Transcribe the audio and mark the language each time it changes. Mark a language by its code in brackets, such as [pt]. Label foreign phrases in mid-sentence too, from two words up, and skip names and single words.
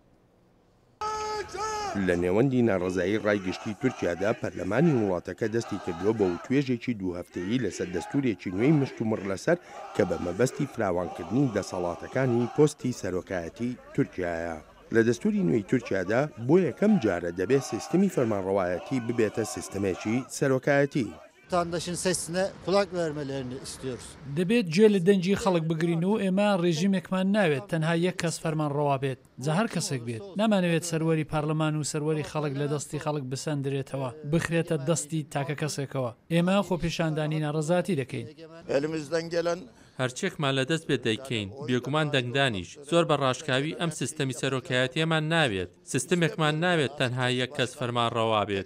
[ckb] لە نێوەندی ناڕزایی ڕایگەشتی تورکیادا پەرلەمانی وڵاتەکە دەستی کردووە بە توێژێکی دوو هەفتەیی لەسەر دەستورێکی نوێی مشت و مڕ لەسەر کە بە مەبەستی فراوانکردنی دەسەڵاتەکانی پۆستی سەرۆکایەتی تورکیایە. لە دەستوری نوێی تورکیادا بۆ یەکەم جارە دەبێت سیستمی فەرمانڕەوایەتی ببێتە سیستمێکی سەرۆکایەتی. [tr] vatandaşın sesine kulak vermelerini istiyoruz. [ckb] دەبێت گوێ لە دەنجی خەڵک بگرین و ئێمە ڕێژیمێکمان ناوێت تەنها یەک کەس فەرمانڕەوا بێت جا هەر کەسێک بێت نامانەوێت سەروەری پارلەمان و سەروەری خەڵک لە دەستی خەڵک بسەندرێتەوە بخرێتە دەستی تاکە کەسێکەوە ئێمە خۆپیشاندانی ناڕەزاتی دەکەین هەرچێکمان لە دەست بێت دەیکەین بێگومان دەنگدانیش زۆر بە ڕاشکاوی ئەم سیستەمی سەرۆکایەتیەمان ناوێت سیستمێکمان ناوێت تەنها یەک کەس فەرمانڕەوا بێت.